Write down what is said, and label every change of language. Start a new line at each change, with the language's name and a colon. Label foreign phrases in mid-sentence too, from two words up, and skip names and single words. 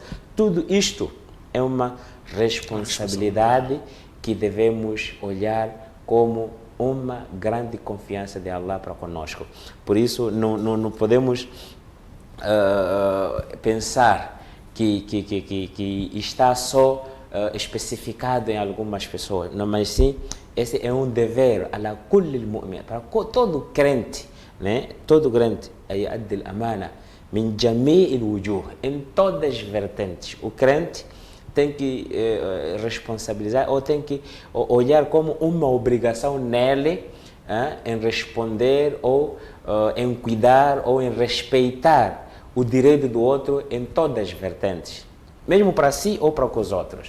Portuguese: Tudo isto é uma responsabilidade que devemos olhar como uma grande confiança de Allah para conosco. Por isso, não podemos pensar que está só especificado em algumas pessoas, não, mas sim, esse é um dever
Arabic: على كل مؤمن,
Portuguese: para todo crente, né? Todo crente,
Arabic: يؤدي الأمانة من جميع الوجوه,
Portuguese: em todas as vertentes. O crente tem que responsabilizar, ou tem que olhar como uma obrigação nele em responder, ou em cuidar, ou em respeitar o direito do outro em todas as vertentes, mesmo para si ou para os outros.